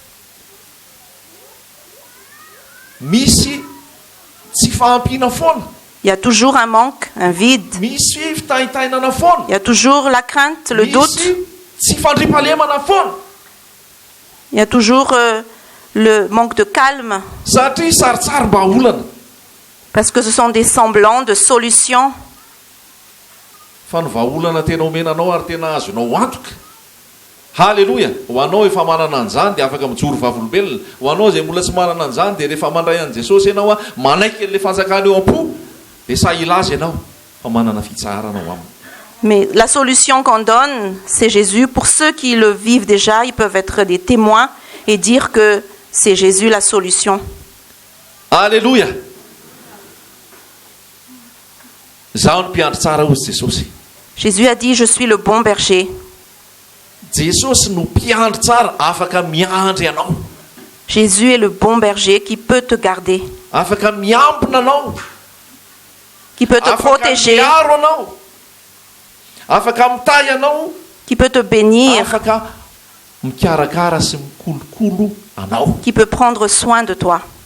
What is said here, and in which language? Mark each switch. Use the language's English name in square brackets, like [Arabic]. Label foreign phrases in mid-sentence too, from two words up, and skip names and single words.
[French] Il y a toujours un manque, un vide. Il y a toujours la crainte, le doute. Il y a toujours le manque de calme. Parce que ce sont des semblants de solutions. Halleluja. [Malagasy] Ho anao efa manana an'izany dia afaka mijoro vavolombelona. Ho anao izay mbola tsy manana an'izany dia rehefa mandray an' Jesosy ianao manaiky an'ilay fanjakana eo am-po dia sa ilaza ianao fa manana fitsarana ao aminy. [French] Mais la solution qu'on donne, c'est Jésus. Pour ceux qui le vivent déjà, ils peuvent être des témoins et dire que c'est Jésus la solution. Alléluia. [Malagasy] Zaho ny mpiandry tsara hozy Jesosy. [French] Jésus a dit, je suis le bon berger. Jésus est le bon berger qui peut te garder, qui peut te protéger, qui peut te bénir, qui peut prendre soin de toi.